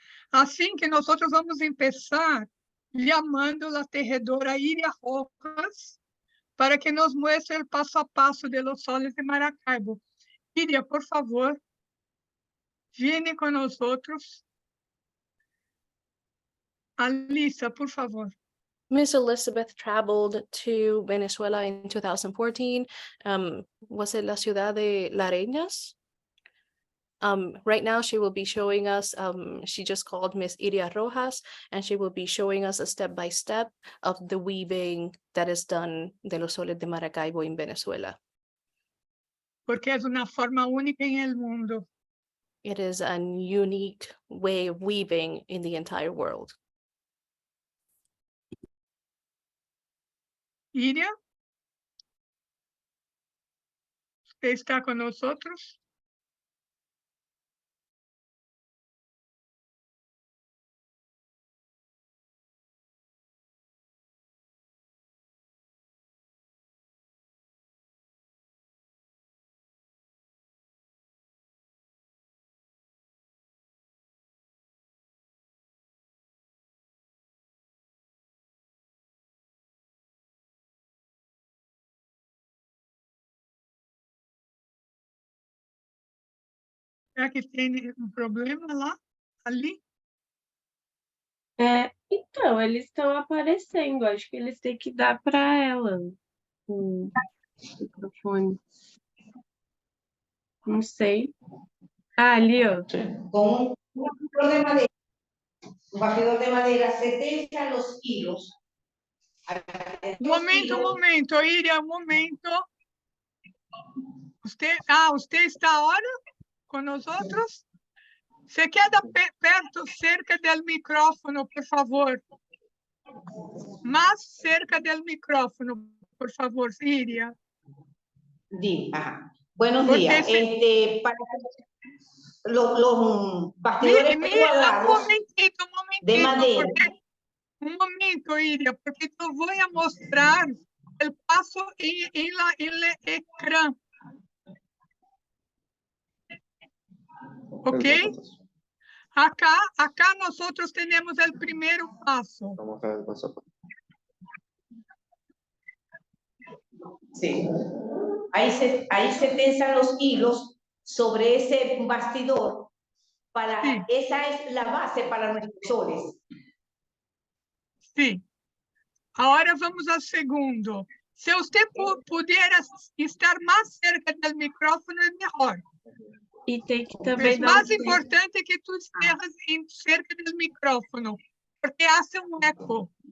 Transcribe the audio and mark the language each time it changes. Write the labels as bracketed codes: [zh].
[pt] Assim que nós vamos começar chamando a tejedora Iria Rojas [es] para que nos muestre [pt] o passo a passo [es] de los soles [pt] de Maracaibo. Iria, por favor, viene com nós. Alisa, por favor. [en] Miss Elizabeth traveled to Venezuela in 2014. Was it [es] la ciudad de Lareñas? [en] Right now, she will be showing us, she just called Miss Iria Rojas, and she will be showing us a step-by-step of the weaving that is done [es] de los soles [en] de Maracaibo in Venezuela. [pt] Porque é uma forma única em [es] el mundo. [en] It is a unique way of weaving in the entire world. [pt] Iria, você está com nós? Será que tem problema lá? Ali? Então, eles estão aparecendo. Acho que eles têm que dar para ela o microfone. Não sei. Ali, ó. [es] Con un bastidor de madera. Un bastidor de madera se tensa los hilos. [pt] Momento, Iria, um momento. Você está agora com nós? Você queda perto, cerca do micrófono, por favor. Mais cerca do micrófono, por favor, Iria. [es] Buenos días. Para los bastidores cuadrados de madera. Un momento, [pt] Iria, porque eu vou mostrar o passo em el ecrã. Ok? Acá nós temos o primeiro passo. [es] Sí. Ahí se tensan los hilos sobre ese bastidor. Sí. Esa es la base para nuestros soles. [pt] Sim. Agora vamos ao segundo. Se você puder estar mais cerca do microfone, é melhor. E tem que também O mais importante é que tu estejas cerca do microfone, porque hace um eco.